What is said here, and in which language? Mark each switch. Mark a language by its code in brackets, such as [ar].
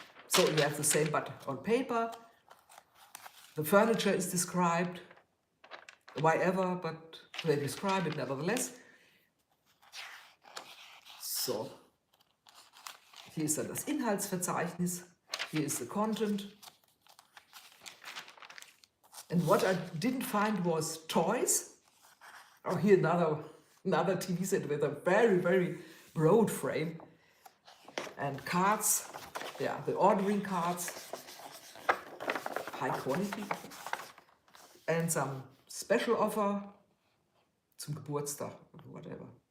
[en] So you have the same, but on paper. The furniture is described, why ever, but they describe it nevertheless. [de] So, hier ist dann das Inhaltsverzeichnis, [en] here is the content. And what I didn't find was toys. Oh, here another TV set with a very, very road frame and cards. Yeah, the ordering cards, high quality, and some special offer [de] zum Geburtstag [en] or whatever.